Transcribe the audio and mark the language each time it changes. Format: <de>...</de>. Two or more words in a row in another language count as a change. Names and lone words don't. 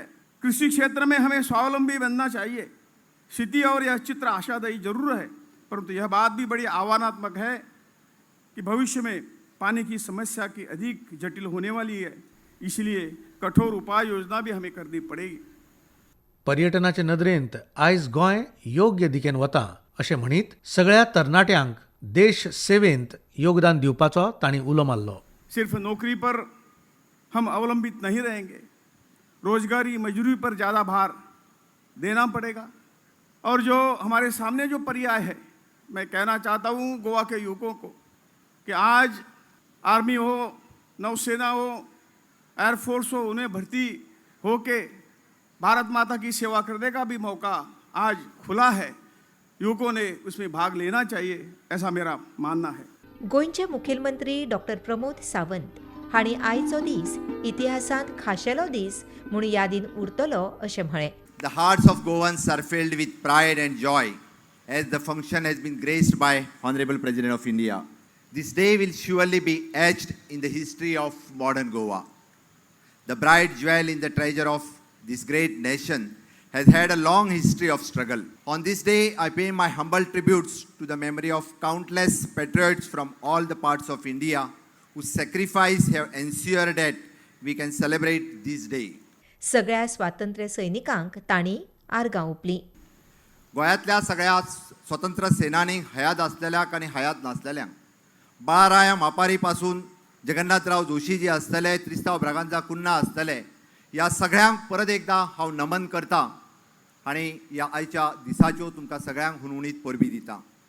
<hi>कृषि क्षेत्र में हमें स्वावलंबी बनना चाहिए. स्थिति और यह चित्र आशादायी जरूर है, परंतु यह बात भी बड़ी आह्वानात्मक है कि भविष्य में पानी की समस्या की अधिक जटिल होने वाली है. इसलिए कठोर उपाय योजना भी हमें करनी पड़ेगी.</hi> <kok>पर्यटनाचे नदरेंत आयज गोंय योग्य दिकेन वता अशें म्हणीत सगळ्या तरणाट्यांक देश सेवेंत योगदान दिवपाचो तांणी उलो मारलो.</kok> <hi>सिर्फ नौकरी पर हम अवलंबित नहीं रहेंगे. रोजगारी मजदूरी पर ज़्यादा भार देना पड़ेगा. और जो हमारे सामने जो पर्याय है, मैं कहना चाहता हूँ गोवा के युवकों को कि आज आर्मी हो, नौसेना हो, एयरफोर्स हो, उन्हें भर्ती होके भारत माता की सेवा करने का भी मौका आज खुला है. युवकों ने उसमें भाग लेना चाहिए, ऐसा मेरा मानना है.</hi> <kok>गोंयचे मुखेलमंत्री डॉक्टर प्रमोद सावंत हांणी आयचो दीस इतिहासांत खाशेलो दीस म्हूण यादीन उरतलो अशें म्हळें.</kok> <en>The hearts of Goans are filled with pride and joy as the function has been graced by Honorable President of India. This day will surely be etched in the history of modern Goa. The bright jewel in the treasure of this great nation has had a long history of struggle. On this day, I pay my humble tributes to the memory of countless patriots from all the parts of India whose sacrifice have ensured that we can celebrate this day.</en> <kok>सगळ्या स्वातंत्र्य सैनिकांक तांणी आर्गां ओंपलीं. गोंयांतल्या सगळ्या स्वतंत्र सेनानींक हयात आसलेल्यांक आनी हयात नासलेल्यांक, बाळराया मापारी पासून जगन्नाथराव जोशी जी आसतले, त्रिस्तांव ब्रागांजा कुन्ना आसतले, ह्या सगळ्यांक परत एकदां हांव नमन करतां आनी ह्या आयच्या दिसाच्यो तुमकां सगळ्यांक हुनहुनीत परबी दितां.</kok>